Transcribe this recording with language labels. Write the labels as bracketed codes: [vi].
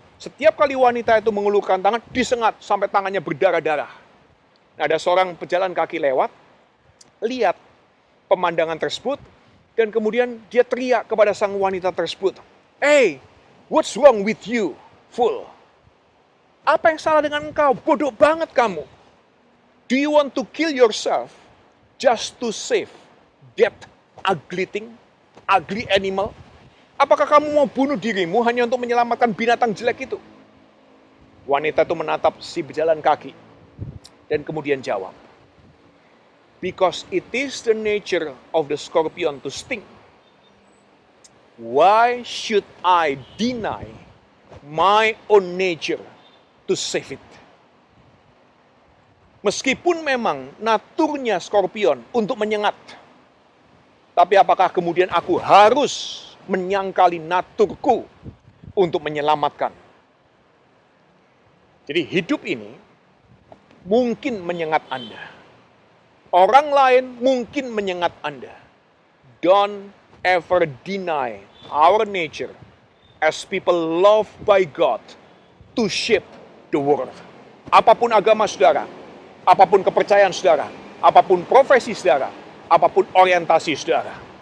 [id] Setiap kali wanita itu mengulurkan tangan, disengat sampai tangannya berdarah-darah. Nah, ada seorang pejalan kaki lewat, lihat pemandangan tersebut, dan kemudian dia teriak kepada sang wanita tersebut, [en] "Hey, what's wrong with you, fool? [id] Apa yang salah dengan engkau? Bodoh banget kamu. [en] Do you want to kill yourself just to save that ugly thing, ugly animal? [id] Apakah kamu mau bunuh dirimu hanya untuk menyelamatkan binatang jelek itu?" Wanita itu menatap si pejalan kaki dan kemudian jawab, [en] "Because it is the nature of the scorpion to sting. Why should I deny my own nature to save it?" [id] Meskipun memang naturnya skorpion untuk menyengat, tapi apakah kemudian aku harus menyangkali naturku untuk menyelamatkan? Jadi hidup ini mungkin menyengat Anda. Orang lain mungkin menyengat Anda. [en] Don't ever deny our nature as people loved by God to shape the world. [id] Apapun agama saudara, apapun kepercayaan saudara, apapun profesi saudara, apapun orientasi saudara,